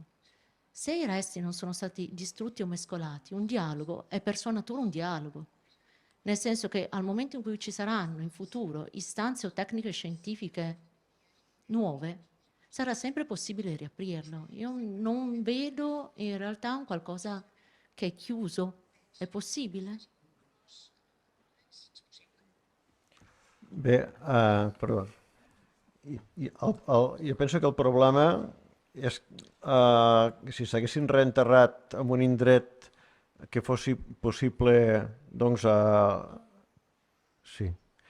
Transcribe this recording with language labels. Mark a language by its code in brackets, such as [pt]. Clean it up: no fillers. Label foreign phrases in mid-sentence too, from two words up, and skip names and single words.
[it] Se i resti non sono stati distrutti o mescolati, un dialogo è per sua natura un dialogo, nel senso che al momento in cui ci saranno in futuro istanze o tecniche scientifiche nuove, sarà sempre possibile riaprirlo. Io non vedo in realtà un qualcosa che è chiuso. È possibile? [ca] Bé, perdó. Jo penso que el problema és que si s'haguessin reenterrat en un indret que fos possible, doncs, sí.